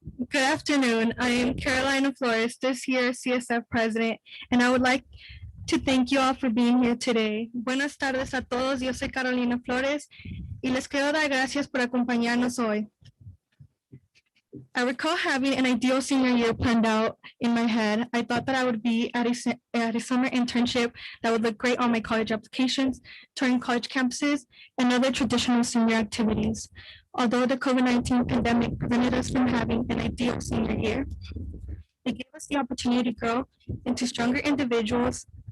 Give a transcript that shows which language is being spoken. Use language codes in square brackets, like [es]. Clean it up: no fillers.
[en] Good afternoon. I am Carolina Flores, this year's CSF president, and I would like to thank you all for being here today. [es] Buenas tardes a todos. Yo soy Carolina Flores y les quiero dar gracias por acompañarnos hoy. [en] I recall having an ideal senior year planned out in my head. I thought that I would be at a summer internship that would look great on my college applications, touring college campuses, and other traditional senior activities. Although the COVID-19 pandemic prevented us from having an ideal senior year, it gave us the opportunity to grow into stronger individuals.